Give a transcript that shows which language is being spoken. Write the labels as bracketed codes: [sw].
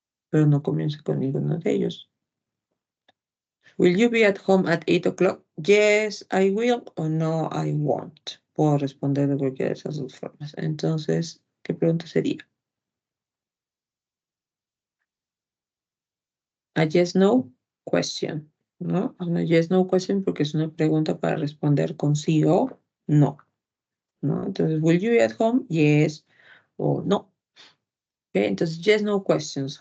[es] Pero no comienza con ninguno de ellos. [en] Will you be at home at 8 o'clock? Yes, I will, or no, I won't. [es] Puedo responder de cualquiera de esas dos formas. Entonces, ¿qué pregunta sería? A yes, no question, ¿no? Una yes, no question porque es una pregunta para responder con sí o no, ¿no? Entonces, [en] will you be at home? [es] Yes o no. Okay, entonces, yes, no questions.